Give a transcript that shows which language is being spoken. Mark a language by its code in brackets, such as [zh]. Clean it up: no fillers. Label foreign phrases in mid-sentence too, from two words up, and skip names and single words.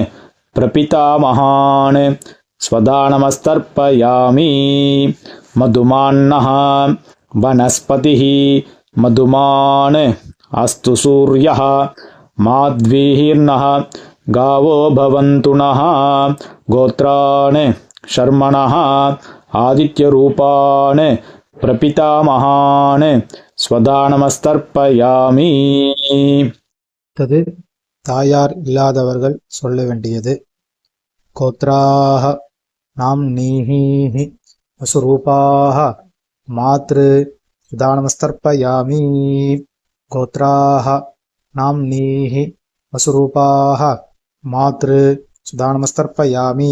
[sa] प्रपितामहान् स्वधा नमस्तर्पयामि मधुमान्नः वनस्पतिः मधुमान् अस्तु सूर्यः माध्वीर्नः गावो भवन्तु नः गोत्रान् शर्मणः आदित्यरूपान् प्रपितामहान् स्वधा नमस्तर्पयामि [ta] அடுத்தது தாயார் இல்லாதவர்கள் சொல்ல வேண்டியது. [sa] गोत्राः नाम् नीः वसुरूपाः मातृ स्वधानमस्तर्पयामि. गोत्राः नाम् नीः वसुरूपाः मातृ स्वधानमस्तर्पयामि.